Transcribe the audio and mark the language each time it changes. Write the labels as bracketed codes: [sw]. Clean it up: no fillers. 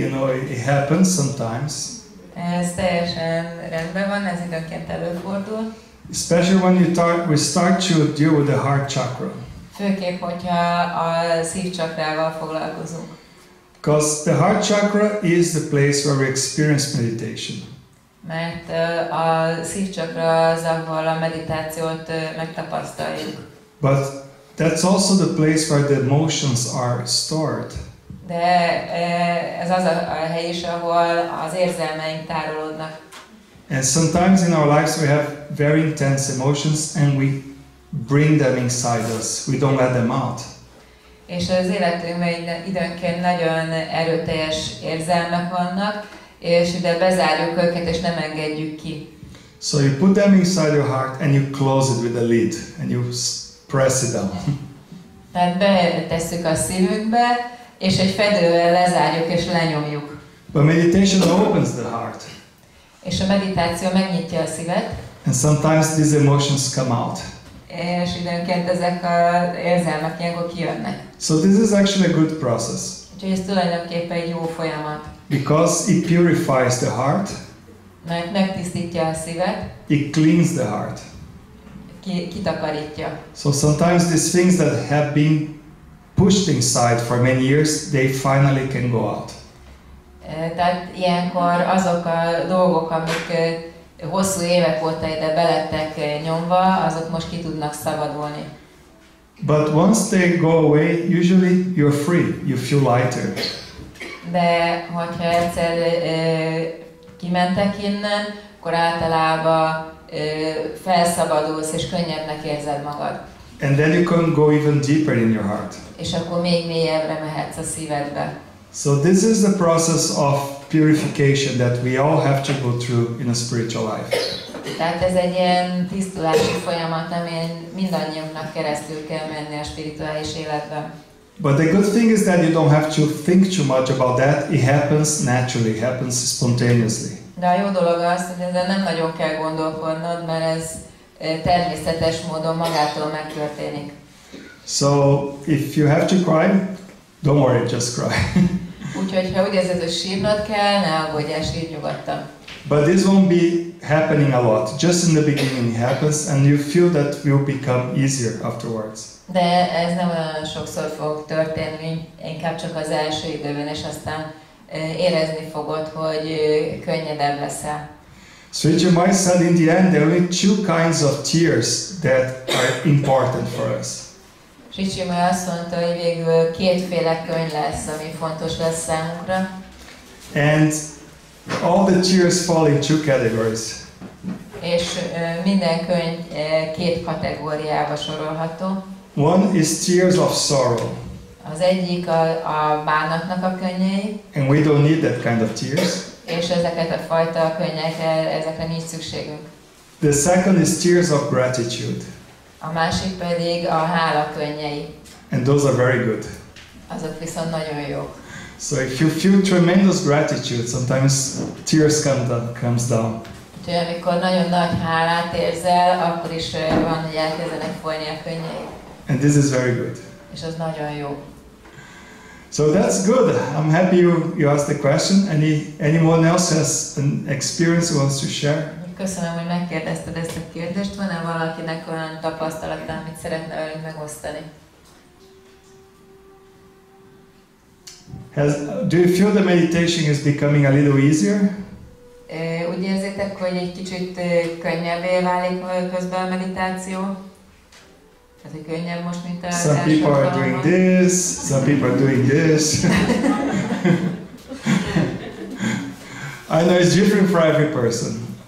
[en] You know, it happens sometimes. [hu] ez teljesen rendben van, ez időnként előfordul. [en] Especially when we start to deal with the heart chakra. [hu] Főképp, hogyha a szívcsakrával foglalkozunk. [en] Because the heart chakra is the place where we experience meditation. [hu] Mert a szívcsakra az, ahol a meditációt megtapasztaljuk. [en] But that's also the place where the emotions are stored. [hu] De ez az a hely is, ahol az érzelmeink tárolódnak. [en] And sometimes in our lives we have very intense emotions and we bring them inside us. We don't let them out. [hu] És az életünkben időnként nagyon erőteljes érzelmek vannak, és ide bezárjuk őket, és nem engedjük ki. [en] So you put them inside your heart and you close it with a lid and you press it down. [hu] Tehát betesszük a szívünkbe, és egy fedővel lezárjuk és lenyomjuk. [en] But meditation opens the heart. [hu] És a meditáció megnyitja a szívet. [en] And sometimes these emotions come out. [hu] És időnként ezek az érzelmek ilyenkor kijönnek. [en] So this is actually a good process. [hu] Úgyhogy ez tulajdonképpen egy jó folyamat. [en] Because it purifies the heart. [hu] Mert megtisztítja a szívet. [en] It cleans the heart. [hu] Kitakarítja. [en] So sometimes these things that have been pushed inside for many years, they finally can go out. [hu] Tehát ilyenkor azok a dolgok, amik hosszú évek óta ide belettek nyomva, azok most ki tudnak szabadulni. [en] But once they go away, usually you're free, you feel lighter. [hu] De hogyha egyszer kimentek innen, akkor általában felszabadulsz és könnyebbnek érzed magad. [en] And then you can go even deeper in your heart. [hu] És akkor még mélyebbre mehetsz a szívedbe. [en] So this is the process of purification that we all have to go through in a spiritual life. [hu] Tehát ez egy ilyen tisztulási folyamat, amin mindannyiunknak keresztül kell menni a spirituális életben. [en] But the good thing is that you don't have to think too much about that. It happens naturally, it happens spontaneously. [hu] De a jó dolog az, hogy ezzel nem nagyon kell gondolkodnod, mert ez természetes módon magától megtörténik. [en] So if you have to cry, don't worry, just cry. [hu] Úgyhogy ha úgy érzed, hogy sírnod kell, ne aggódjál, sírj nyugodtan. [en] But this won't be happening a lot. Just in the beginning it happens and you feel that will become easier afterwards. [hu] De ez nem olyan sokszor fog történni, inkább csak az első időben, és aztán érezni fogod, hogy könnyedebb leszel. [en] Sri Chinmoy said in the end there are only two kinds of tears that are important for us. [hu] Sri Chinmoy azt mondta, hogy végül kétféle könyv lesz, ami fontos lesz számunkra. [en] And all the tears fall in two categories. [hu] És minden könyv két kategóriába sorolható. [en] One is tears of sorrow. [hu] Az egyik a bánatnak a könnyei. [en] And we don't need that kind of tears. [hu] És ezeket a fajta könnyekre, ezekre nincs szükségünk. [en] The second is tears of gratitude. [hu] A másik pedig a hála könnyei. [en] And those are very good. [hu] Azok viszont nagyon jók. [en] So if you feel tremendous gratitude, sometimes tears comes down. [hu] Úgyhogy amikor nagyon nagy hálát érzel, akkor is van, hogy elkezdenek folyni a könnyei. [en] And this is very good. [hu] És az nagyon jó. [en] So that's good. I'm happy you asked the question. Anyone else has an experience who wants to share? [hu] Köszönöm, hogy megkérdezted ezt a kérdést. Van-e valakinek olyan tapasztalata, amit szeretne velünk megosztani? [en] Do you feel the meditation is becoming a little easier? [hu] Úgy érzitek, hogy egy kicsit könnyebbé válik közben a meditáció? Tehát, hogy könnyebb most, mint az [en] Some [hu] első [en] people are doing this, some people are doing this. I know it's different for every person.